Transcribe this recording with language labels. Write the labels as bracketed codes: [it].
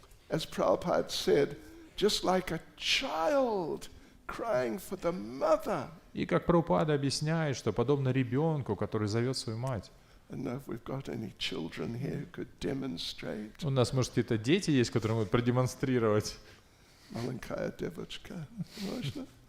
[en] As Prabhupada said, just like a child crying for the mother. [ru] И как Прабхупада объясняет, что подобно ребенку, который зовет свою мать. [en] I don't know if we've got any children here who could demonstrate. [ru] У нас, может, какие-то дети есть, которые могут продемонстрировать. Маленькая девочка, можно?